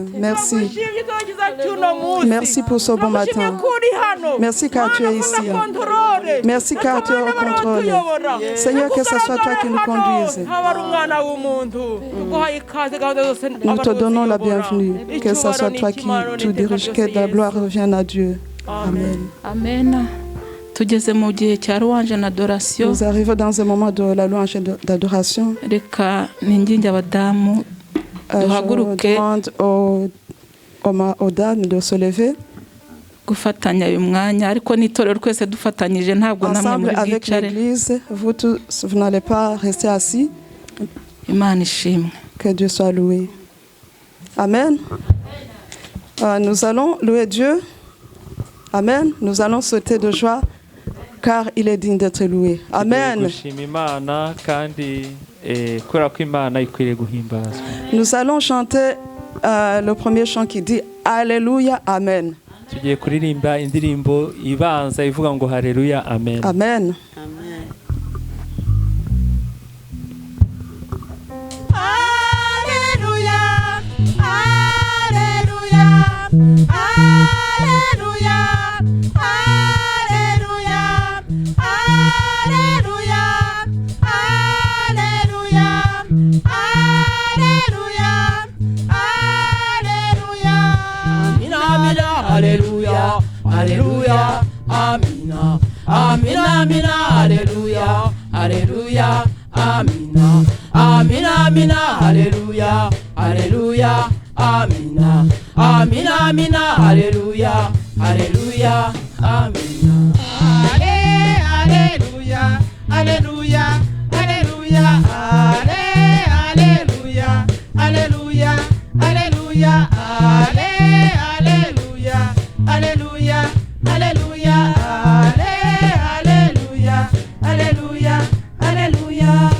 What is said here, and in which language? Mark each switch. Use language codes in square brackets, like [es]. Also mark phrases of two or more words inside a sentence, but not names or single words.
[fr] Merci. Merci pour ce bon matin. Merci car tu es ici. Merci car tu es au contrôle. Seigneur, que ce soit toi qui nous conduise. Nous te donnons la bienvenue. Que ce soit toi qui tout dirige. Que la gloire revienne à Dieu. Amen. [rw] Amen. Tugeze mu gihe cya louange na adoration. [fr] Nous arrivons dans un moment de la louange et d'adoration. [rw] Reka ninginge abadamu duhaguruke [fr] Je demande aux dames de se lever. [rw] gufatanya uyu mwanya ariko n'itorero twese dufatanyije ntabwo namwe [fr] Ensemble [rw] muri [fr] avec [rw] bwicare. [fr] l'église, vous tous, vous n'allez pas rester assis. [rw] Imana ishimwe. [fr] Que Dieu soit loué. Amen. Nous allons louer Dieu. Amen. Nous allons sauter de joie car il est digne d'être loué. Amen. Nous allons chanter le premier chant qui dit Alléluia, Amen. [rw] tugiye kuririmba indirimbo ibanza ivuga ngo haleluya amen. Amen. [fr] Alléluia, Alléluia, Alléluia, Alléluia, Alléluia, Alléluia, Alléluia, Alléluia. [rw] Amina, amina, [fr] Alléluia, Alléluia, [rw] amina, amina, amina, [fr] Alléluia, Alléluia, [rw] amina, amina, amina, [fr] Alléluia, Alléluia, [rw] amina, amina, amina, [fr] Alléluia, Alléluia, amina. Alléluia, Alléluia, Alléluia, Alléluia, Alléluia, Alléluia, Alléluia, Alléluia, Alléluia, Alléluia, Alléluia, Alléluia.